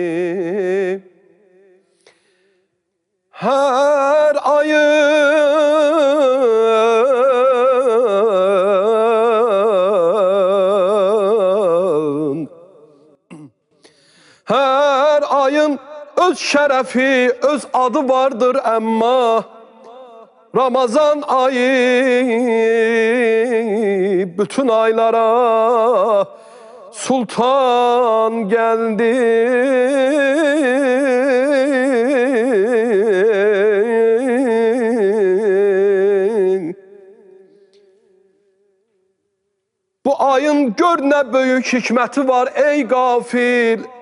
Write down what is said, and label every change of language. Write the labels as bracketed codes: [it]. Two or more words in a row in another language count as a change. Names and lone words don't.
[az] Hər ayın öz şərəfi, öz adı vardır əmma Ramazan ayı bütün aylara sultan geldi. [tr] Bu ayın gör ne büyük hikmeti var ey gafil.